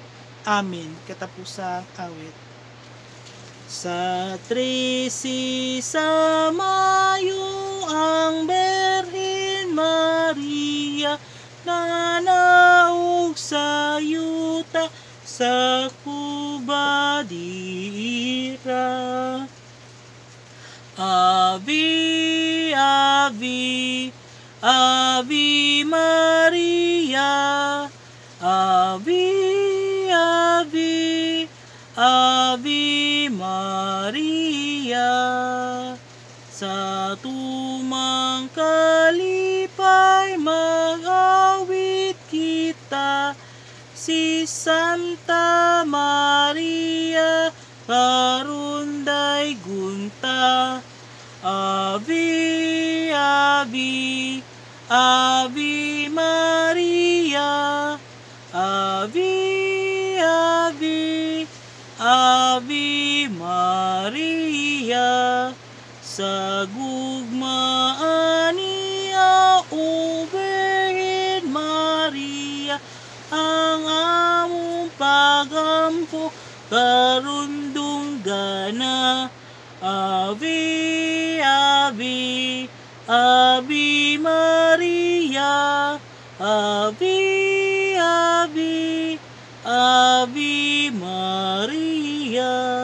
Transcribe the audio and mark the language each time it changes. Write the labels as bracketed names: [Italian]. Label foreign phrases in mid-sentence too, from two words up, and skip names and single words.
[Cebuano] Amen. Katapusang awit. Sa 13 sa Mayo, ang Birhen Maria nanaog sa yuta sa kubadira. [Latin] Ave, Ave, Ave Maria, Ave, Ave, Ave Maria. [Cebuano] Sa tumang kalipay mag-awit kita, si Santa Maria karunday gunta. [Latin] Ave, Ave, Ave Maria, Ave, Ave, Ave Maria. [Cebuano] Sa gugmaan niya, O Birhen Maria, ang among pagampo karundong gana. [Latin] Ave, Ave, Ave Maria, Ave, Ave, Ave Maria.